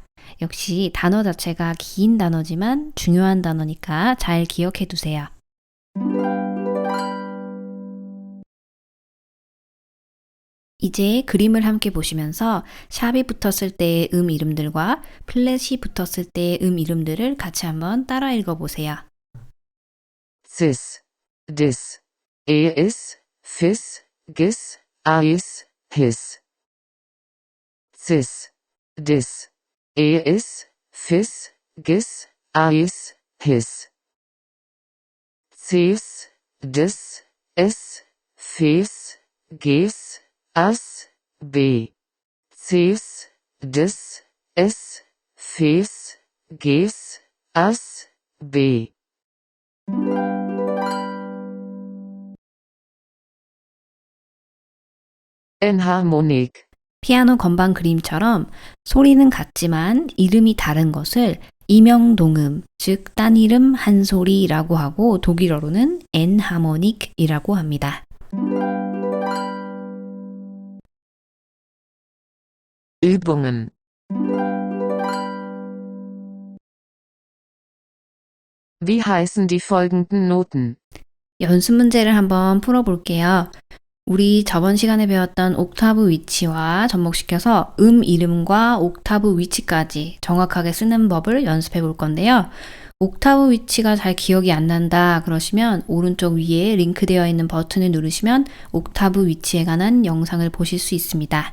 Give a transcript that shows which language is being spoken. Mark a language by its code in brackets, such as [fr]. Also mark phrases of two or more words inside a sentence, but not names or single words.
[ko] 역시 단어 자체가 긴 단어지만 중요한 단어니까 잘 기억해 두세요. 이제 그림을 함께 보시면서 샵이 붙었을 때의 이름들과 플랫이 붙었을 때의 이름들을 같이 한번 따라 읽어보세요. [de] Cis, Dis, Eis, Fis, Gis, Ais, His. Cis, Dis, Eis, Fis, Gis, Ais, His. Cis, Dis, Es, Fis, Gis, As, B. Cis, Dis, Es, Fis, Gis, As, B. Enharmonik. [ko] 피아노 건반 그림처럼 소리는 같지만 이름이 다른 것을 이명동음, 즉 딴이름 한 소리라고 하고 독일어로는 엔하모닉이라고 합니다. [de] Übungen. Wie heißen die folgenden Noten? [ko] 연습 문제를 한번 풀어볼게요. 우리 저번 시간에 배웠던 옥타브 위치와 접목시켜서 이름과 옥타브 위치까지 정확하게 쓰는 법을 연습해 볼 건데요. 옥타브 위치가 잘 기억이 안 난다 그러시면 오른쪽 위에 링크되어 있는 버튼을 누르시면 옥타브 위치에 관한 영상을 보실 수 있습니다.